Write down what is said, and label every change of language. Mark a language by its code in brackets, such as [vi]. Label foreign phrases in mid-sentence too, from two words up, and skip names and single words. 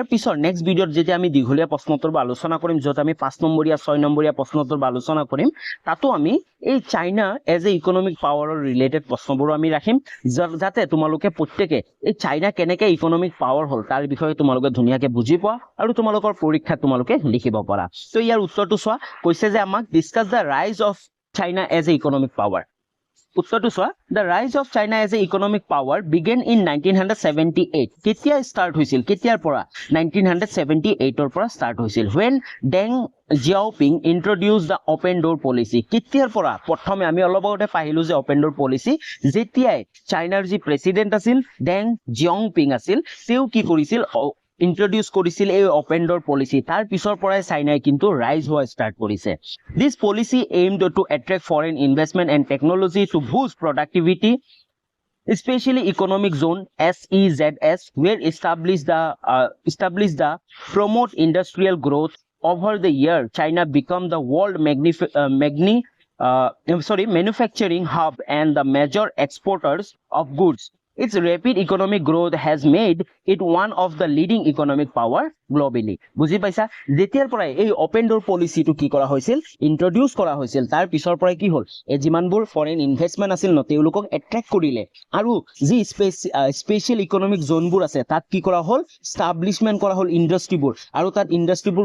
[as] পিছৰ নেক্সট ভিডিঅ'ত যেতিয়া আমি দীঘলীয়া প্ৰশ্নোত্তৰ বা আলোচনা কৰিম য'ত আমি 5 নম্বৰীয়া 6 নম্বৰীয়া প্ৰশ্নোত্তৰ বা আলোচনা কৰিম তাতো আমি এই [en] China as a economic power-ৰ [as] ৰিলেটেড প্ৰশ্নবোৰো আমি ৰাখিম যাতে তোমালোকে প্ৰত্যেকে এই চাইনা কেনেকৈ [en] economic power [as] হ'ল তাৰ বিষয়ে তোমালোকে ধুনীয়াকৈ বুজি পোৱা আৰু তোমালোকৰ পৰীক্ষাত তোমালোকে লিখিব পাৰা তো ইয়াৰ উত্তৰটো চোৱা কৈছে যে আমাক [en] discuss the rise of China as a economic power. [as] উত্তৰটো চোৱা [en] the rise of China as a economic power began in 1978 [as] কেতিয়া ষ্টাৰ্ট হৈছিল কেতিয়াৰ পৰা 1978 ৰ পৰা ষ্টাৰ্ট হৈছিল [en] when Deng Xiaoping introduced the open door policy [as] কেতিয়াৰ পৰা প্ৰথমে আমি অলপ আগতে পাহিলো যে [en] open door policy [as] যেতিয়াই চাইনাৰ যি প্ৰেসিডেন্ট আছিল ডেং জিয়াওপিং আছিল তেওঁ কি কৰিছিল introduce কৰিছিল এই [en] open door policy [as] তাৰ পিছৰ পৰাই চাইনাই কিন্তু ৰাইজ হোৱা ষ্টাৰ্ট কৰিছে [en] this policy aimed to attract foreign investment and technology to boost productivity especially economic zone SEZs were established the promote industrial growth over the year China become the world manufacturing hub and the major exporters of goods Its rapid economic growth has made it one of the leading economic power globally. [as] বুজি পাইছা যেতিয়াৰ পৰা এই [en] open door policy-টো [as] কি কৰা হৈছিল ইন্ট্ৰোডিউস কৰা হৈছিল তাৰ পিছৰ পৰা কি হ'ল এই যিমানবোৰ [en] foreign investment [as] আছিল ন তেওঁলোকক এট্ৰেক্ট কৰিলে আৰু যি [en] special economic zone-বোৰ [as] আছে তাত কি কৰা হ'ল এস্টাবলিশমেন্ট কৰা হ'ল ইন্ডাষ্ট্ৰিবোৰ আৰু তাত ইন্ডাষ্ট্ৰিবোৰ